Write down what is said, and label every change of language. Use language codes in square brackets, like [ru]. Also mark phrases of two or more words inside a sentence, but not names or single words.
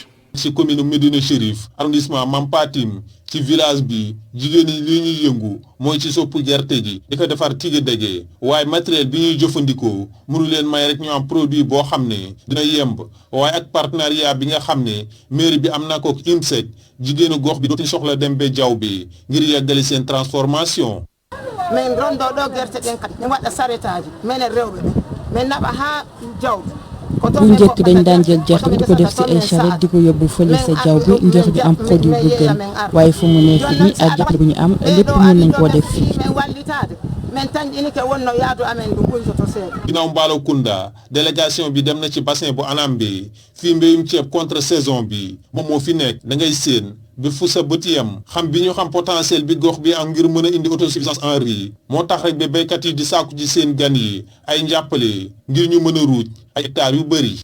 [wo] ci [fr] commune Médina Chérif arrondissement Mampatim [wo] ci village bi jigéen ñi li ñuy yëngu mooy ci soppu gerte gi di ko defar tigi dege waaye matériel bi ñuy jëfandikoo mënu leen may rek ñu am produit boo xam ne dina yemb waaye ak partenariat bi nga xam ne mairie bi am na ko IMSEC jigéenu gox bi dootuñu soxla dem ba jaww bi ngir yeggali seen transformation. [ff] min rondo ɗo gerte ɗen kadi mi waɗa saretaji minen rewɓe ɓe min naɓa ha jawdi. [wo] bu njëkk dañ daan jël gerte bi di ko def ci ay charrette di ko yóbbu fële sa jaww bi ngir ñu am produit bu gën waaye fu mu nekk nii ak jàppale bu ñu am lépp mën nañ koo def fii. ginnaaw Mballo Kounda délégation bi dem na ci bassin bu Anambé fii mbéyum ceeb [fr] contre saison [wo] bi moom moo fi nekk da ngay séen bi fu sa bët yam xam bi ñu xam potentiel bi gox bi am ngir mën a indi [fr] autosuffisance en riz [wo] moo tax rek ba béykat yi di sàkku ci seen gan yi ay njàppale ngir ñu mën a ruuj ay hectares yu bëri.